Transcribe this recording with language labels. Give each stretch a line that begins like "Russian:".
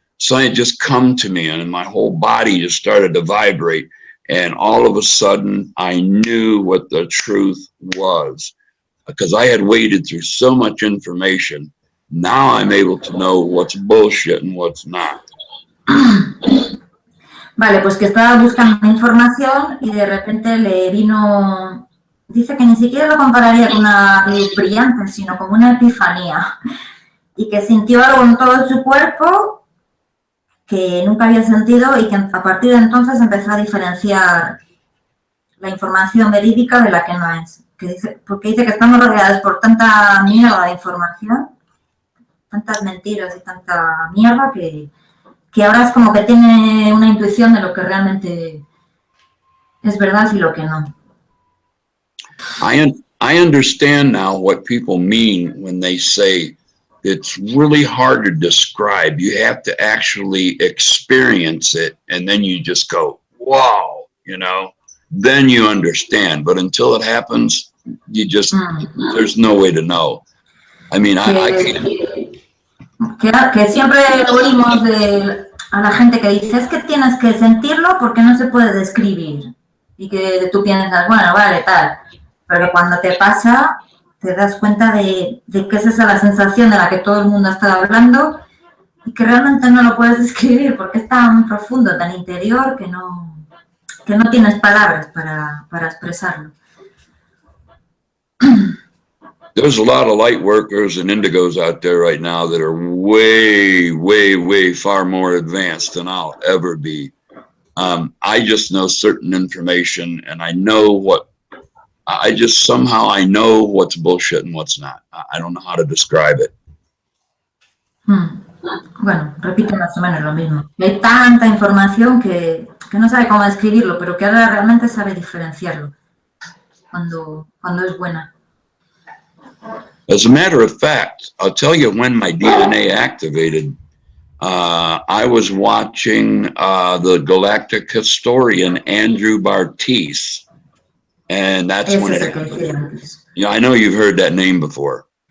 English: Something had just come to me and my whole body just started to vibrate. And all of a sudden I knew what the truth was because I had waded through so much information. Now I'm able to know what's bullshit and what's not.
Spanish: Vale, pues que estaba buscando información y de repente le vino... Dice que ni siquiera lo compararía con una luz brillante, sino como una epifanía. Y que sintió algo en todo su cuerpo que nunca había sentido y que a partir de entonces empezó a diferenciar la información verídica de la que no es. Porque dice que estamos rodeados por tanta mierda de información, tantas mentiras y tanta mierda que ahora es como que tiene una intuición de lo que realmente es verdad y lo que no.
English: I understand now what people mean when they say it's really hard to describe. You have to actually experience it and then you just go, wow, you know, then you understand. But until it happens, you just, there's no way to know. I mean, I can't.
Spanish: Que siempre oímos a la gente que dice, es que tienes que sentirlo porque no se puede describir. Y que tú piensas, bueno, vale, tal. Pero cuando te pasa, te das cuenta de que es esa la sensación de la que todo el mundo ha estado hablando y que realmente no lo puedes describir porque es tan profundo, tan interior, que no tienes palabras para expresarlo.
English: There's a lot of light workers and indigos out there right now that are way, way, way far more advanced than I'll ever be. I just know certain information, and I know somehow I know what's bullshit and what's not. I don't know how to describe it.
Spanish: Bueno, repito más o menos lo mismo. Hay tanta información que no sabe cómo describirlo, pero que ahora realmente sabe diferenciarlo cuando es buena.
English: As a matter of fact, I'll tell you when my DNA activated. I was watching the galactic historian Andrew Barthes, and that's when it. Yeah, I know you've heard that name before.